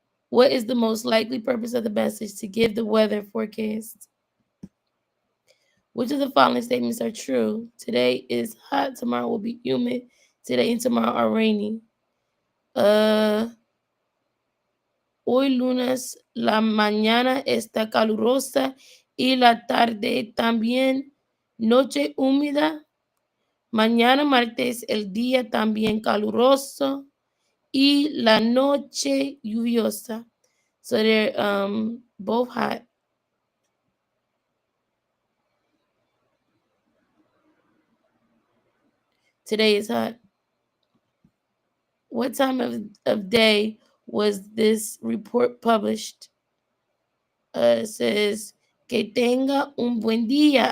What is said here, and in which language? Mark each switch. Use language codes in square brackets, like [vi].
[en] What is the most likely purpose of the message? To give the weather forecast. Which of the following statements are true? Today is hot, tomorrow will be humid. Today and tomorrow are rainy. [es] Hoy lunes la mañana está calurosa y la tarde también. Noche húmeda. Mañana martes el día también caluroso y la noche lluviosa. [en] So they're both hot. Today is hot. What time of day was this report published? It says [es] que tenga un buen día.